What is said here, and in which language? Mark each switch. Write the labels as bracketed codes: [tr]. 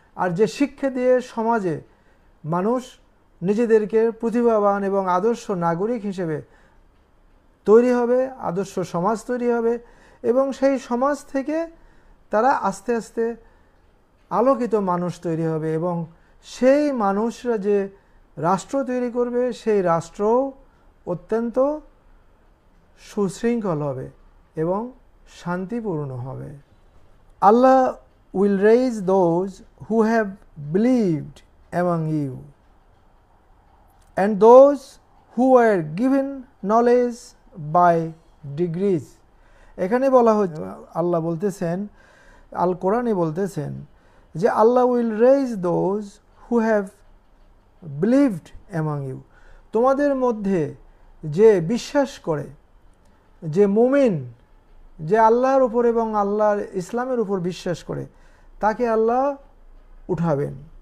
[bn] আর যে শিক্ষা দিয়ে সমাজে মানুষ নিজেদেরকে প্রতিভাবান এবং আদর্শ নাগরিক হিসেবে তৈরি হবে, আদর্শ সমাজ তৈরি হবে, এবং সেই সমাজ থেকে তারা আস্তে আস্তে আলোকিত মানুষ তৈরি হবে, এবং সেই মানুষরা যে রাষ্ট্র তৈরি করবে সেই রাষ্ট্র অত্যন্ত সুশৃঙ্খল হবে এবং শান্তিপূর্ণ হবে। [en] Allah will raise those who have believed among you, and those who were given knowledge by degrees. [bn] এখানে বলা হচ্ছে, আল্লাহ বলতেছেন, আল কোরআনে বলতেছেন যে আল্লাহ [en] will raise those who have believed among you, [bn] তোমাদের মধ্যে যে বিশ্বাস করে, যে মুমিন, যে আল্লাহর উপর এবং আল্লাহর ইসলামের উপর বিশ্বাস করে, তাকে আল্লাহ উঠাবেন।